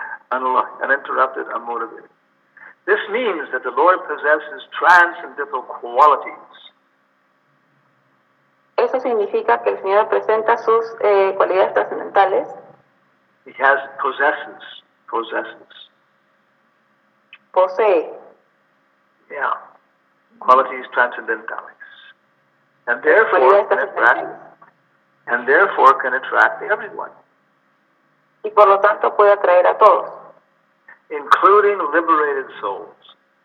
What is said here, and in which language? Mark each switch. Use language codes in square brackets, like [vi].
[en] Unalloyed, uninterrupted, unmotivated. This means that the Lord possesses transcendental qualities. [es] Eso significa que el Señor presenta sus cualidades trascendentales. [en] He possesses. [es] Posee. [en] Yeah. Qualities transcendentales. And therefore can attract everyone. [es] Y por lo tanto puede atraer a todos. [en] Including liberated souls.